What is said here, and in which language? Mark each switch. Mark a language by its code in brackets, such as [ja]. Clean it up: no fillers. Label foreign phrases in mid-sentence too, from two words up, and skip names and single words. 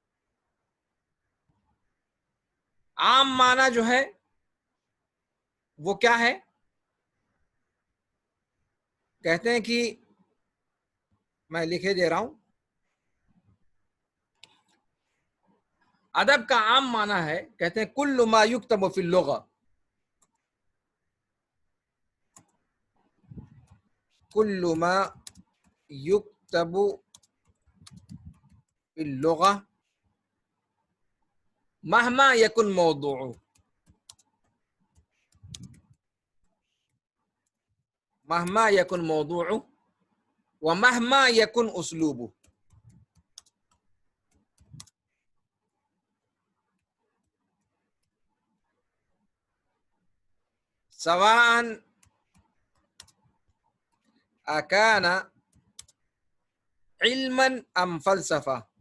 [ur] عام معنی جو ہے وہ کیا ہے؟ کہتے ہیں کہ میں لکھے دے رہا ہوں، ادب کا عام معنی ہے، کہتے ہیں [ar] کل ما یکتب فی اللغہ، کل ما یکتب فی اللغہ مہما یکن موضوعہ، مہما یکن موضوعہ ومہما یکن اسلوبہ۔ سواء اکان علما ام فلسفہ۔